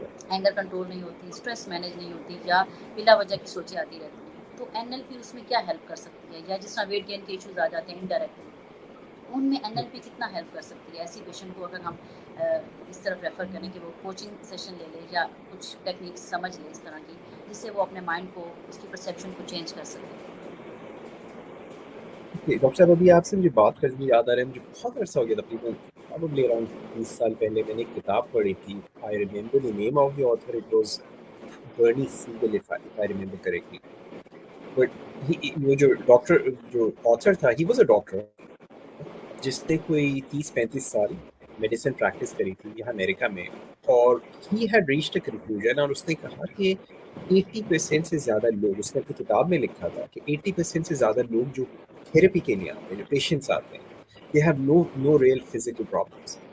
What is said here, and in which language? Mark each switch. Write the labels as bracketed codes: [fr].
[ur] Anger control نہیں ہوتی، stress manage نہیں ہوتی، یا بلا وجہ کی سوچیں آتی رہتی ہیں، تو این ایل پی اس میں کیا ہیلپ کر سکتی ہے؟ یا جس طرح ویٹ گین کے ایشوز آ جاتے ہیں انڈائریکٹلی، ان میں این ایل پی کتنا ہیلپ کر سکتی ہے ایسی پیشنٹ کو، اگر ہم اس طرف ریفر کریں کہ وہ کوچنگ سیشن لے لے یا کچھ ٹیکنیکس سمجھ لے اس طرح کی، جس سے وہ اپنے مائنڈ کو، اس کی پرسیپشن کو چینج کر سکے۔ ڈاکٹر صاحب ابھی آپ سے مجھے بات کرنے یاد آ رہا ہے، مجھے بہت عرصہ ہو گیا تقریباً [en] probably around [ur] 20 سال پہلے میں نے ایک کتاب پڑھی تھی. [en] I remember the name of the author, it was Bernie Siegel if I remember correctly. [ur] But وہ جو ڈاکٹر جو آتھر تھا [en] he was a doctor [ur] جس نے کوئی 30-35 سال میڈیسن پریکٹس کری تھی یہاں امریکہ میں، اور [en] he had reached a conclusion، [ur] اور اس نے کہا کہ 80% سے زیادہ لوگ، اس نے اپنی کتاب میں لکھا تھا کہ 80% سے زیادہ لوگ جو تھراپی کے لیے آتے ہیں، جو پیشنٹس آتے ہیں، [en] they have no real physical problems.